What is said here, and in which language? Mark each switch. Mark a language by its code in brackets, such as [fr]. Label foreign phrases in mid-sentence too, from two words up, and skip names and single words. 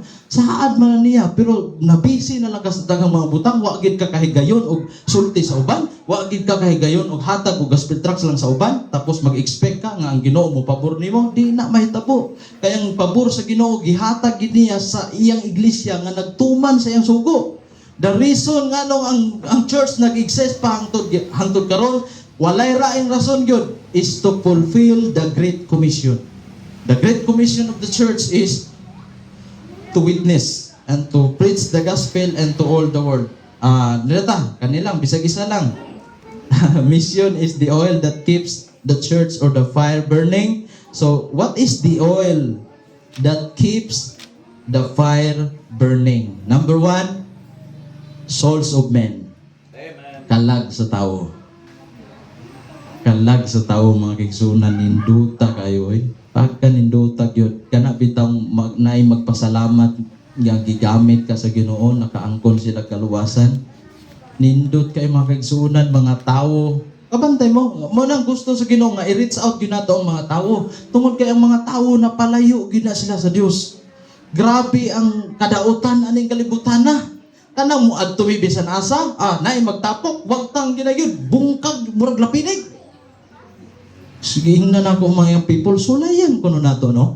[ceb] Saad man niya pero nabisi na lang ka sa daghang mga butang, wa gid ka kahigayon og sulti sa uban, wa gid ka kahigayon og hatag og [en] gospel tracts [ceb] lang sa uban, tapos mag-expect ka nga ang Ginoo mo pabor nimo, di na mahitabo. Kaya ang pabor sa Ginoo gihatag gid niya sa iyang iglesia nga nagtuman sa iyang sugo. [en] The reason [ceb] nga nung ang church nag-exist pa hangtod karon, walay raing rason gyud, [en] is to fulfill the Great Commission. The Great Commission of the church is to witness and to preach the gospel and to all the world. [ceb] Nilata, kanilang, bisag isa lang. [en] Mission is the oil that keeps the church or the fire burning. So, what is the oil that keeps the fire burning? Number 1, souls of men. Amen. [ceb] Kalag sa tao. Kalag sa tao, mga kaigsunan, ninduta kayo. Pagka nindutag yun, kana bitang naay magpasalamat nga gigamit ka sa Ginoo, nakaangkon sila kaluwasan. Nindot kay mga kaigsuunan, mga tao. Kabantay mo nang gusto sa Ginoo nga i-reach out gyud nato ang mga tao. Tungod kay ang mga tao na palayo gyud na sila sa Dios. Grabe ang kadautan aning kalibutan na. Kanang mo adto bisan asa, naay magtapok, wag tang ginayud, bungkag murag lapinig. Sige na nako mga people, sulayan kuno nato no.